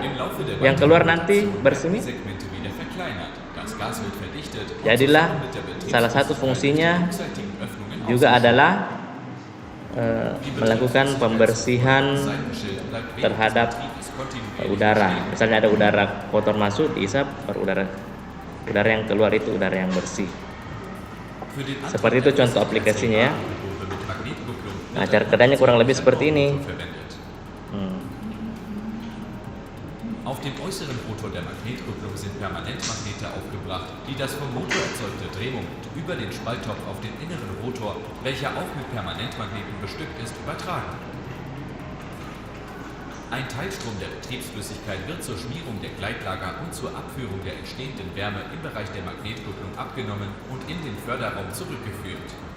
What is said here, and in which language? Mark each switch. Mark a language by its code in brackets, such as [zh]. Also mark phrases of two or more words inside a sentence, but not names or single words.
[id] Yang keluar nanti bersemi. Jadilah salah satu fungsinya juga adalah melakukan pembersihan terhadap udara. Misalnya ada udara kotor masuk, diisap, baru udara yang keluar itu udara yang bersih. Seperti itu contoh aplikasinya ya. Nah, cara kerjanya kurang lebih seperti ini. [de] Auf dem äußeren Rotor der Magnetkupplung sind Permanentmagnete aufgebracht, die das vom Motor erzeugte Drehmoment über den Spalttopf auf den inneren Rotor, welcher auch mit Permanentmagneten bestückt ist, übertragen. Ein Teilstrom der Betriebsflüssigkeit wird zur Schmierung der Gleitlager und zur Abführung der entstehenden Wärme im Bereich der Magnetkupplung abgenommen und in den Förderraum zurückgeführt.